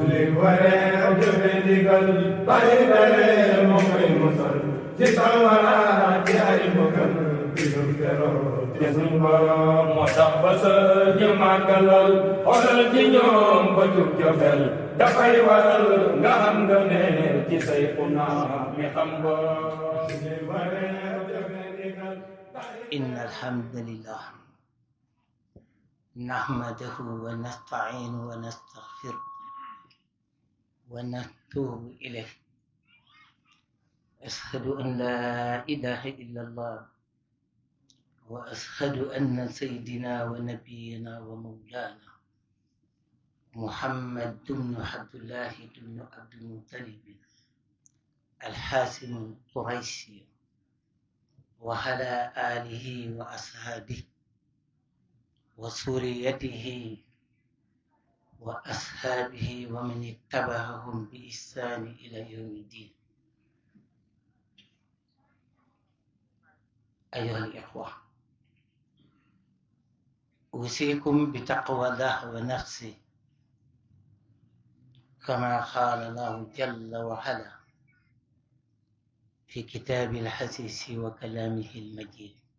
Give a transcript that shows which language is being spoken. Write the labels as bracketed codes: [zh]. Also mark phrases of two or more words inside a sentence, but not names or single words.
[wo] julli wareef jafe ndigal bàyyi tere moo koy musal ci sawara ci ay mbugal bisu keroog ci suñ borom. moo tax ba sët yi màggalal xoolal ci ñoom ba tut jokkal dafay waral nga xam nga ne ci Sayxuna mi xam borom. julli wareef jafe ndigal. [ar] إن الحمد لله نحمده ونستعينه ونستغفره ونتوب إليه. أشهد أن لا إله إلا الله وأشهد أن سيدنا ونبينا ومولانا محمد بن عبد الله بن عبد المطلب الهاشمي القرشي وعلى آله وأصحابه وذريته وأصحابه ومن اتبعهم بإحسان إلى يوم الدين. أيها الإخوة، أوصيكم بتقوى الله ونفسه كما قال الله جل وعلا في كتاب الحسيس وكلامه المجيد.